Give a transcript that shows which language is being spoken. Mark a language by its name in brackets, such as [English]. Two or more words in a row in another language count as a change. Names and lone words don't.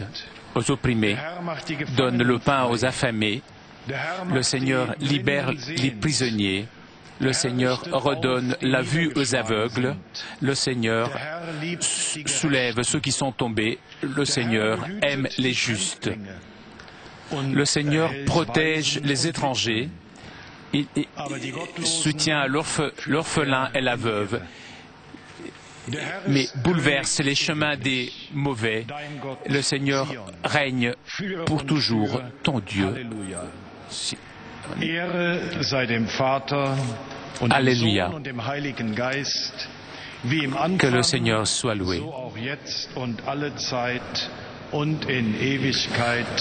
[French] aux opprimés, donne le pain aux affamés, le Seigneur libère les prisonniers, le Seigneur redonne la vue aux aveugles, le Seigneur soulève ceux qui sont tombés, le Seigneur aime les justes, le Seigneur protège les étrangers, il soutient l'orphelin et la veuve, mais bouleverse les chemins des mauvais. Le Seigneur règne pour toujours, ton Dieu. [German] Ehre sei dem Vater und dem Sohn und dem Heiligen Geist, wie im Anfang, so auch jetzt und alle Zeit und in Ewigkeit.